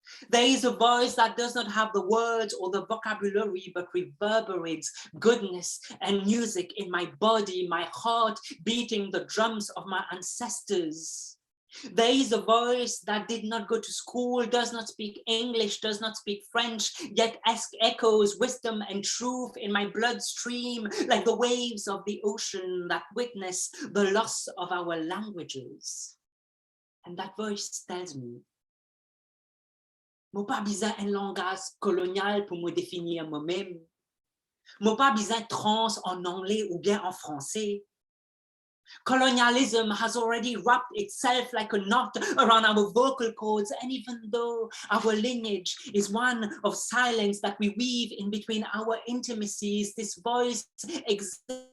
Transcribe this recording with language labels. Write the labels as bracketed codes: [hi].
[en] There is a voice that does not have the words or the vocabulary, but reverberates goodness and music in my body, my heart beating the drums of my ancestors. There is a voice that did not go to school, does not speak English, does not speak French, yet echoes wisdom and truth in my bloodstream, like the waves of the ocean that witness the loss of our languages. And that voice tells me, [mfe] moi pas besoin un langage colonial pour me définir moi-même. Moi pas besoin trans en anglais ou bien en français. [en] Colonialism has already wrapped itself like a knot around our vocal cords, and even though our lineage is one of silence that we weave in between our intimacies, this voice exists.